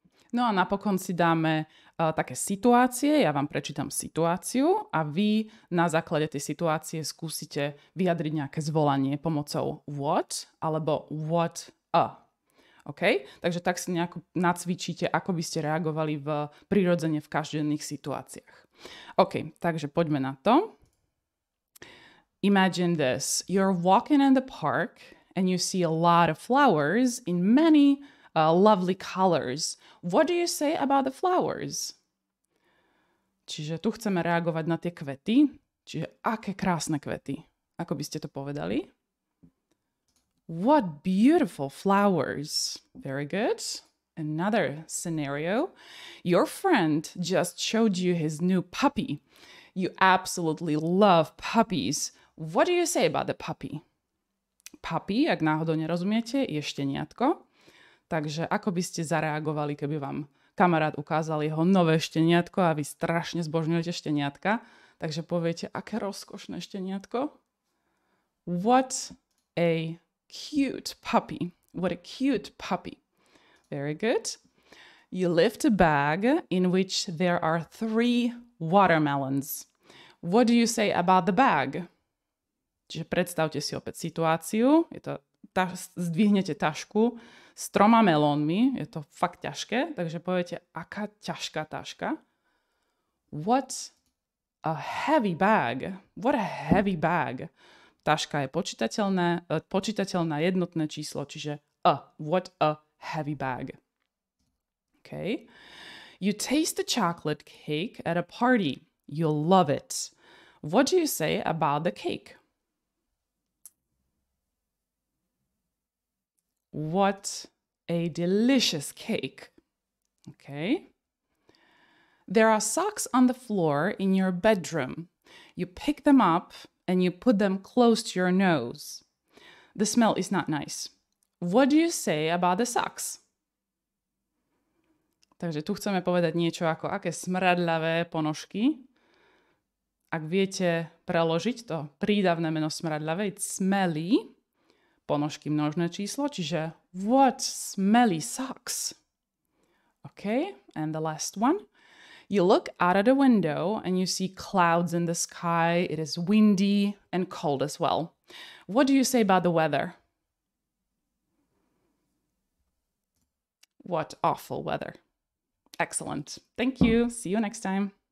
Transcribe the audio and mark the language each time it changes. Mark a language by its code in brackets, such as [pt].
[sk] No a napokon si dáme také situácie. Ja vám prečítam situáciu a vy na základe tej situácie skúsite vyjadriť nejaké zvolanie pomocou what alebo what a. OK? Takže tak si nejako nacvičíte, ako by ste reagovali prirodzene v každodenných situáciách. OK, takže poďme na to. [en] Imagine this. You're walking in the park and you see a lot of flowers in many lovely colors. What do you say about the flowers? [sk] Čiže tu chceme reagovať na tie kvety. Čiže aké krásne kvety. Ako by ste to povedali? [en] What beautiful flowers. Very good. Another scenario. Your friend just showed you his new puppy. You absolutely love puppies. What do you say about the puppy? [sk] puppy, ak náhodou nerozumiete, je šteniatko. Takže ako by ste zareagovali, keby vám kamarát ukázal jeho nové šteniatko a vy strašne zbožňujete šteniatka. Takže poviete, aké rozkošné šteniatko. [en] What a cute puppy. What a cute puppy. Very good. You lift a bag in which there are 3 watermelons. What do you say about the bag? [sk] Čiže predstavte si opäť situáciu. Zdvihnete tašku s 3 melónmi. Je to fakt ťažké, takže poviete, aká ťažká taška. [en] What a heavy bag. What a heavy bag. [sk] Taška je počítateľná jednotné číslo, čiže [en] what a heavy bag. Okay. You taste the chocolate cake at a party. You'll love it. What do you say about the cake? What a delicious cake. Okay. There are socks on the floor in your bedroom. You pick them up and you put them close to your nose. The smell is not nice. What do you say about the socks? [sk] Takže tu chceme povedať niečo ako aké smradľavé ponožky. Ak viete preložiť to prídavné meno smradľavé, [en] it's smelly, [sk] ponožky množné číslo, čiže [en] what smelly socks. Okay, and the last one. You look out of the window and you see clouds in the sky. It is windy and cold as well. What do you say about the weather? What awful weather. Excellent. Thank you. See you next time.